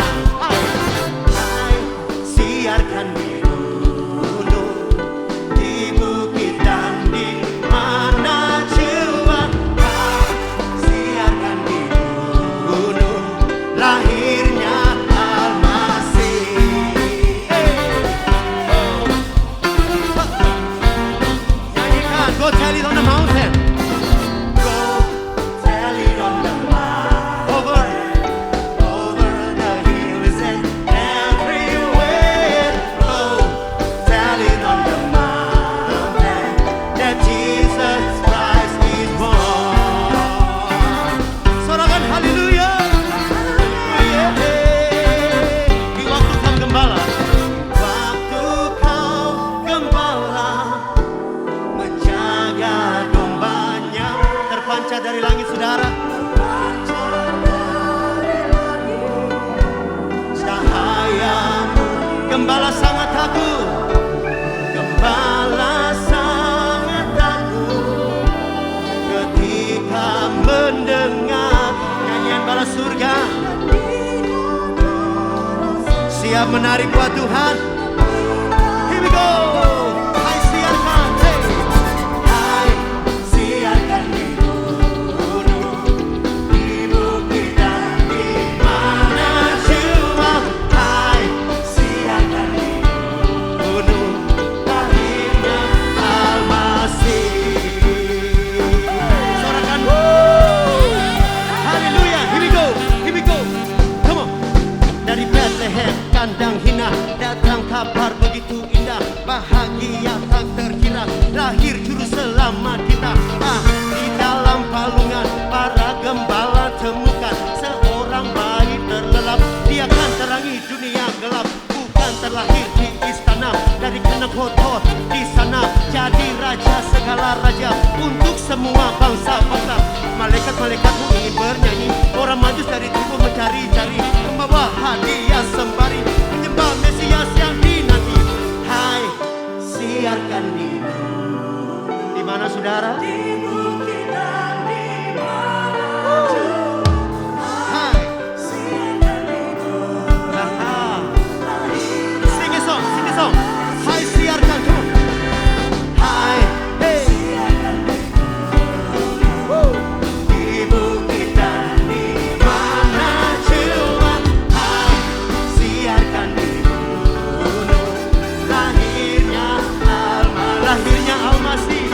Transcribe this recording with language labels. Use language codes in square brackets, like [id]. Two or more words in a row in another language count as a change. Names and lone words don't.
[id] Hai, siarkan di gunung, di bukit dan di mana jua. Hai, siarkan di gunung, lahirnya Almasih. Nyanyikan, [en] go tell it on the mountain. Go tell it on the mountain. Over the hills and everywhere. Go tell it on the mountain that Jesus Christ is born. [id] Sorakan haleluya. Di waktu kau gembala, waktu kau gembala menjaga dombanya, terpancar dari langit saudara. Cahayamu, gembala sangat takut. Gembala sangat takut ketika mendengar nyanyian bala surga. Siap menari buat Tuhan. [en] Here we go. [id] Hai, siarkan. Hey. Hai, siarkan di gunung, di bukit dan di mana jua. Hai, siarkan di gunung, lahirnya Almasih. Sorakan. Haleluya. [en] Here we go. Here we go. Come on. [id] Dari Bethlehem, kandang hina, datang kabar begitu indah, bahagia tak terkira, lahir juru selamat kita. Di dalam palungan para gembala temukan seorang bayi terlelap. Dia kan terangi dunia gelap, bukan terlahir di istana dari kandang kotor. Di sana jadi raja segala raja untuk semua bangsa-bangsa. Malaikat-malaikatmu ingin bernyanyi, orang majus dari timur mencari-cari, membawa hadiah sembari menyembah Mesias yang dinanti. Hai, saudara. [en] Sing a song, sing a song. [id] Hai siarkan tuh. Hai, hey. Di bukit dan di mana cuma. Hai, siarkan di gunung. Lahirnya Al-Masih.